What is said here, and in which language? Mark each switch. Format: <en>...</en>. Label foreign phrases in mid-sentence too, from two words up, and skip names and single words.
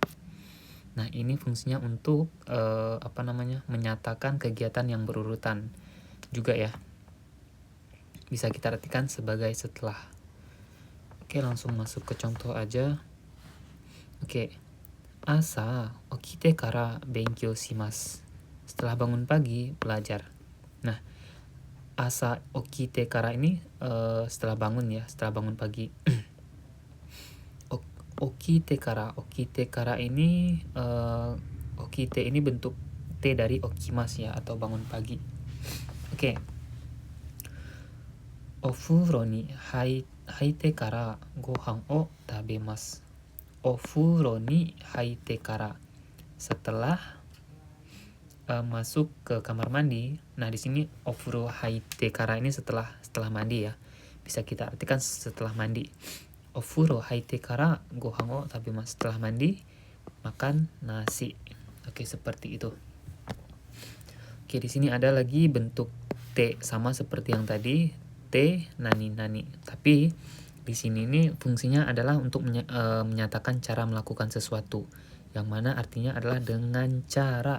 <id>Nah, ini fungsinya untuk menyatakan kegiatan yang berurutan juga ya. Bisa kita artikan sebagai setelah. Oke, langsung masuk ke contoh aja. Oke.</id> <ja>朝起きてから勉強します.</ja> <id>Setelah bangun pagi, belajar. Nah,</id> <ja>朝起きてから</ja> <id>ini setelah bangun ya, setelah bangun pagi.</id> <ja>起きてから</ja> <id>ini okite ini bentuk T dari okimasu ya, atau bangun pagi. Oke.</id> <ja>お風呂に入ってからご飯を食べます. お風呂に入ってから,</ja> <id>setelah masuk ke kamar mandi. Nah, di sini</id> <ja>お風呂入ってから</ja> <id>ini setelah mandi ya. Bisa kita artikan setelah mandi.</id> <ja>お風呂入ってからご飯を食べます,</ja> <id>setelah mandi makan nasi. Oke, seperti itu. Oke, di sini ada lagi bentuk T sama seperti yang tadi, T nani-nani. Tapi di sini ini fungsinya adalah untuk menyatakan cara melakukan sesuatu, yang mana artinya adalah dengan cara.</id>